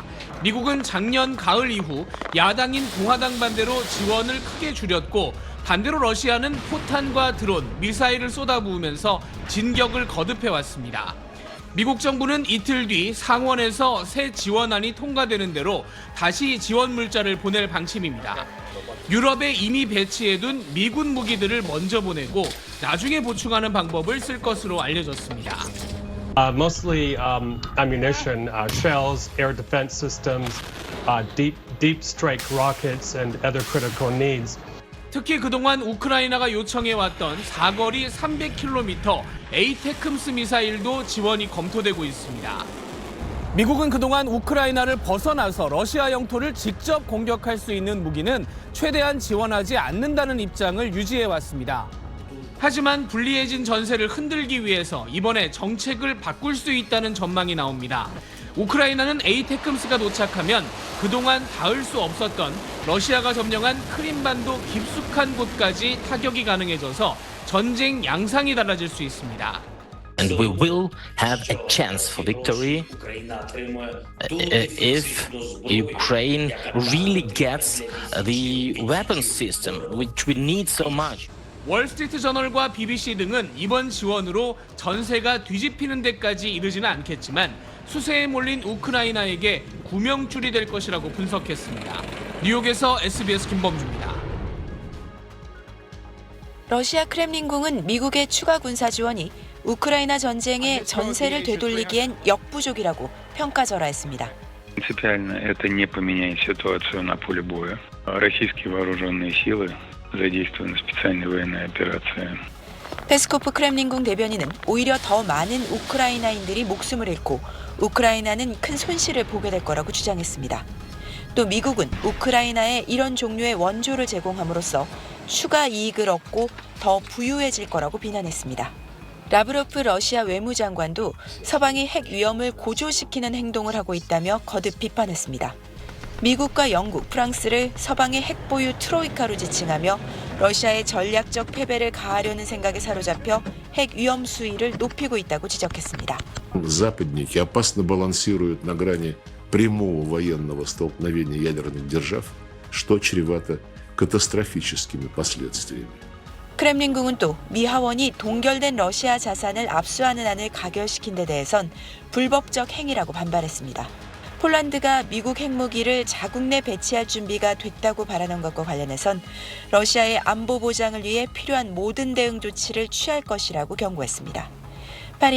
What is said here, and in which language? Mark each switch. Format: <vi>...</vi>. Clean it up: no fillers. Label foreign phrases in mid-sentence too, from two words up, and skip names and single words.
<ko>미국은 작년 가을 이후 야당인 공화당 반대로 지원을 크게 줄였고 반대로 러시아는 포탄과 드론, 미사일을 쏟아부으면서 진격을 거듭해왔습니다. 미국 정부는 이틀 뒤 상원에서 새 지원안이 통과되는 대로 다시 지원 물자를 보낼 방침입니다. 유럽에 이미 배치해둔 미군 무기들을 먼저 보내고 나중에 보충하는 방법을 쓸 것으로 알려졌습니다.</ko> <en>Mostly ammunition, shells, air defense systems, deep strike rockets, and other critical needs.</en> <ko>특히 그동안 우크라이나가 요청해왔던 사거리 300km 에이테크임스 미사일도 지원이 검토되고 있습니다. 미국은 그동안 우크라이나를 벗어나서 러시아 영토를 직접 공격할 수 있는 무기는 최대한 지원하지 않는다는 입장을 유지해왔습니다. 하지만 불리해진 전세를 흔들기 위해서 이번에 정책을 바꿀 수 있다는 전망이 나옵니다. 우크라이나는 에이테크임스가 도착하면 그동안 닿을 수 없었던 러시아가 점령한 크림반도 깊숙한 곳까지 타격이 가능해져서 전쟁 양상이 달라질 수 있습니다.</ko> <en>And we will have a chance for victory if Ukraine really gets the weapon system which we need so much.</en> <ko>월스트리트 저널과 BBC 등은 이번 지원으로 전세가 뒤집히는 데까지 이르지는 않겠지만 수세에 몰린 우크라이나에게 구명줄이 될 것이라고 분석했습니다. 뉴욕에서 SBS 김범주입니다. 러시아 크렘린궁은 미국의 추가 군사 지원이 우크라이나 전쟁의 전세를 되돌리기엔 역부족이라고 평가절하했습니다.</ko> <ru>Принципиально это не поменяет ситуацию на поле боя. Российские вооруженные силы задействованы специальные военные операции.</ru> <ko>페스코프 크렘린궁 대변인은 오히려 더 많은 우크라이나인들이 목숨을 잃고 우크라이나는 큰 손실을 보게 될 거라고 주장했습니다. 또 미국은 우크라이나에 이런 종류의 원조를 제공함으로써 추가 이익을 얻고 더 부유해질 거라고 비난했습니다. 라브로프 러시아 외무장관도 서방이 핵 위험을 고조시키는 행동을 하고 있다며 거듭 비판했습니다. 미국과 영국, 프랑스를 서방의 핵 보유 트로이카로 지칭하며 러시아의 전략적 패배를 가하려는 생각에 사로잡혀 핵 위험 수위를 높이고 있다고 지적했습니다.</ko> <ru>Западники опасно балансируют на грани прямого военного столкновения ядерных держав, что чревато катастрофическими последствиями.</ru> <ko>크렘린궁은 또 미 하원이 동결된 러시아 자산을 압수하는 안을 가결시킨 데 대해선 불법적 행위라고 반발했습니다. 폴란드가 미국 핵무기를 자국 내 배치할 준비가 됐다고 발언한 것과 관련해선 러시아의 안보 보장을 위해 필요한 모든 대응 조치를 취할 것이라고 경고했습니다.</ko>